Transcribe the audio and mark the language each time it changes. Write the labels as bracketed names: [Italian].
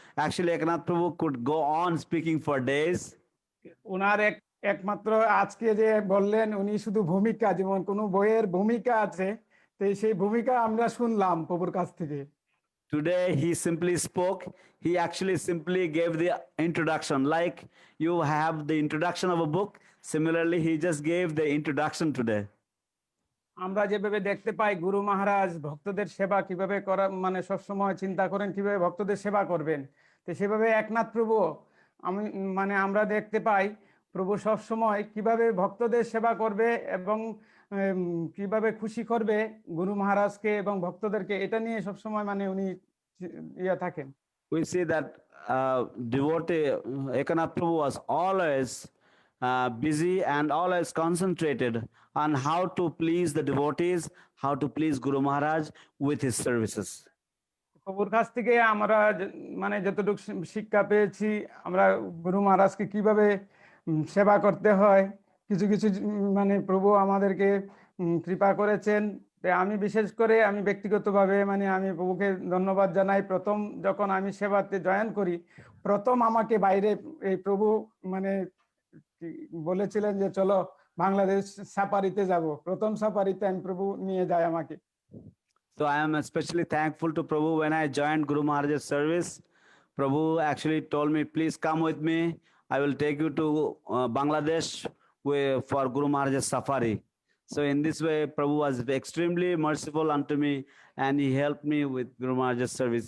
[English] Actually, Ekanath Prabhu could go on speaking for days. [Bangla] ওনার একমাত্র আজকে যে বললেন, উনি শুধু ভূমিকা, যেমন কোনো বইয়ের ভূমিকা আছে, তো সেই ভূমিকা আমরা শুনলাম প্রভুর কাছ থেকে। [English] Today he simply spoke. He actually simply gave the introduction. Like you have the introduction of a book, Similarly, he just gave the introduction today. [Bangla] আমরা যেভাবে দেখতে পাই গুরু মহারাজ ভক্তদের সেবা কিভাবে করা মানে সবসময় চিন্তা করেন কিভাবে ভক্তদের সেবা করবেন, তো সেভাবে একনাথ প্রভু আমি মানে আমরা দেখতে পাই প্রভু সবসময় কিভাবে ভক্তদের সেবা করবে এবং কিভাবে খুশি করবে গুরু মহারাজকে এবং ভক্তদেরকে, এটা নিয়ে সবসময় মানে উনি ইয়া থাকেন। [English] We see that devotee Ekanath Prabhu was always busy and always concentrated on how to please the devotees, how to please Guru Maharaj with his services. [Bangla] প্রভুর কাছ থেকে আমরা মানে যতটুকু শিক্ষা পেয়েছি আমরা গুরু মহারাজকে কিভাবে সেবা করতে হয়, কিছু কিছু মানে প্রভু আমাদেরকে কৃপা করেছেন। আমি বিশেষ করে আমি ব্যক্তিগতভাবে মানে আমি প্রভুকে ধন্যবাদ জানাই। প্রথম যখন আমি সেবাতে জয়েন করি, প্রথম আমাকে বাইরে এই প্রভু মানে বলেছিলেন যে চলো বাংলাদেশ সাফারিতে যাব, প্রথম সাফারিতে আমি প্রভু নিয়ে যায় আমাকে। [English] So I am especially thankful to Prabhu. When I joined Guru Maharaj's service, Prabhu actually told me, please come with me. I will take you to Bangladesh for Guru Maharaj's safari. So in this way, Prabhu was extremely merciful unto me and he helped me with Guru Maharaj's service.